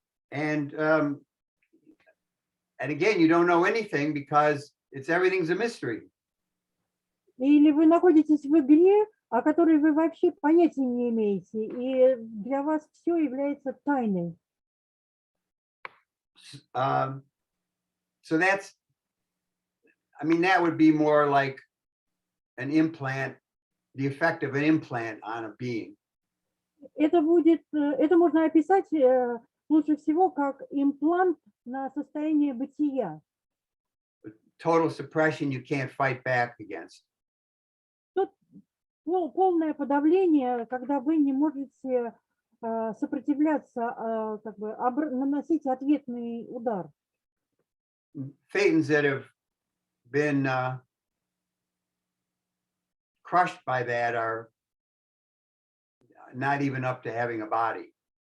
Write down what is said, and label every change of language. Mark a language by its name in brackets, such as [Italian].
[English] And again, you don't know anything because everything's a mystery. [Russian] Или вы находитесь в игре, о которой вы вообще понятия не имеете, и для вас все является тайной. [English] So that would be more like an implant, the effect of an implant on a being. [Russian] Это можно описать лучше всего как имплант на состояние бытия. [English] Total suppression you can't fight back against. [Russian] Полное подавление, когда вы не можете сопротивляться, наносить ответный удар. [English] Thetans that have been crushed by that are not even up to having a body.